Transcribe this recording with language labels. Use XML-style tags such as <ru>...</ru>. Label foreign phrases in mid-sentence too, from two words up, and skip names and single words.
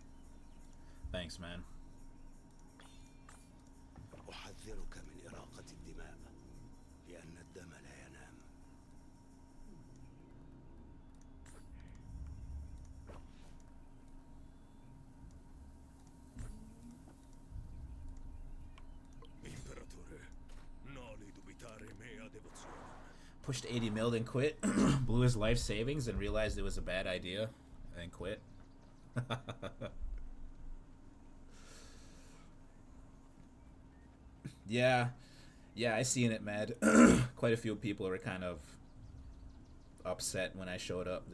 <en>Thanks, man.</en> <ar>أحذرك من إراقة الدماء لأن الدم لا ينام.</ar> <it>Imperatore, non dubitare mea devozione.</it> <en>Pushed 80 mil and quit. Blew his life savings and realized it was a bad idea and quit. Yeah, I seen it, Mad. Quite a few people were kind of upset when I showed up.</en>